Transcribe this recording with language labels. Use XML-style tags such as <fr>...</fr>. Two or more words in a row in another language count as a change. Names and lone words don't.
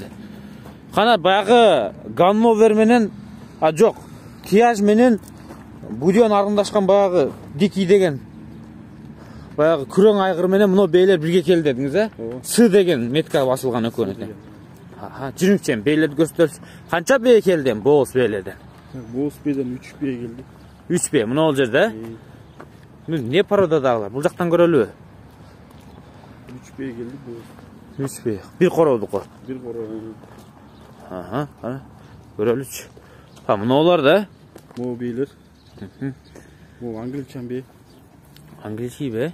<ky>Кана баягы Ганновер менен, жок, Тияж менен Будион аргындашкан баягы Дики деген баягы күрөң айгыр менен мына бээлер бирге келди дедиңиз, С деген метка басылган экөөнү экен. Жүрүңчү, бээлерди көрсөтөлүч. Канча бээ келди боос бээлерден? Боос бээден 3 бээ келди. 3 бээ, мына ол жерде. Не породадагылар? Бул жактан көрөлүбү? 3 бээ келди боос. 3 бээ. Бир короодуку. Бир короо. Ана. Көрөлүчү. Мына олар да? Могу бейлер. Могу англичан бээ. Английский бээ?</ky>